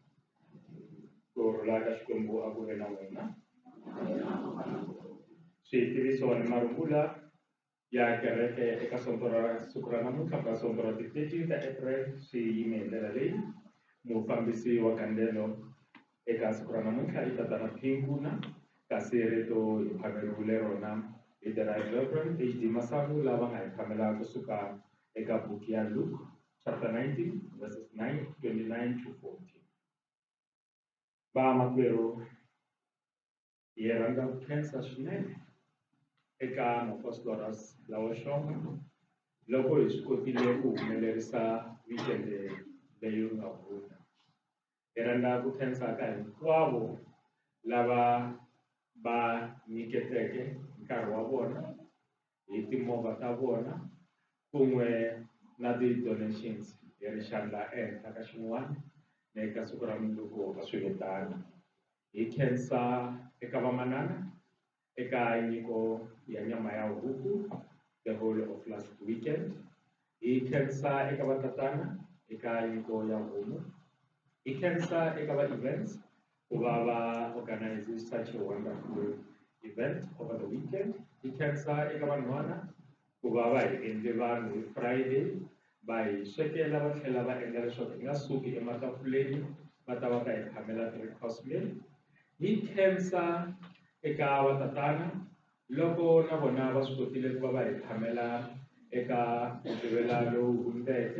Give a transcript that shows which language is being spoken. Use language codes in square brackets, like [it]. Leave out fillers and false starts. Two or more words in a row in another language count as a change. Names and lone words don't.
[ts] Ku rhula ka Xikwembu a ku ve na n'wina. Switiviso ni marungula ya kereke eka siku ra namuntlha ka sonto ra ti 13 ta April swi yime hi ndlela leyi. Mufambisi wa Kandelo eka siku ra namuntlha i tatana Phinkuna, kasi rito hi phameriwile rona hi [en] the right reverend [ts] HD Masangu, lava nga hi phamela kusuka eka buku ya Luke [en] chapter 19, verses 29 to 40. [ts] Ba makwerhu hi rhandza ku khensa swinene eka mapostors lawa xonga loko hi swi kotile ku humelerisa weekend leyi nga hundza. Hi rhandza ku khensa ka hinkwavo lava ba nyiketeke nkarhi wa vona hi timovha ta vona kun'we na ti-donations hi ri xandla ehenhla ka xin'wana na eka siku ra mundzuku ka swivetana. Hi khensa eka vamanana eka nyiko ya nyama ya huku [en] the whole of last weekend. [ts] Hi khensa eka vatatana eka nyiko ya homu. Hi khensa eka va-events ku va va [en] organize such a wonderful event over the weekend. [ts] Hi khensa eka vanhwana ku va va hi endle vanhu hi Friday va hi swekela va tlhela va endla leswaku hi nga suki ematafuleni va ta va ta hi phamela [en] 3-course meal. [ts] Hi khensa eka vatatana loko na vona va swi kotile ku va va hi phamela eka mugqivela lowu hundzeke.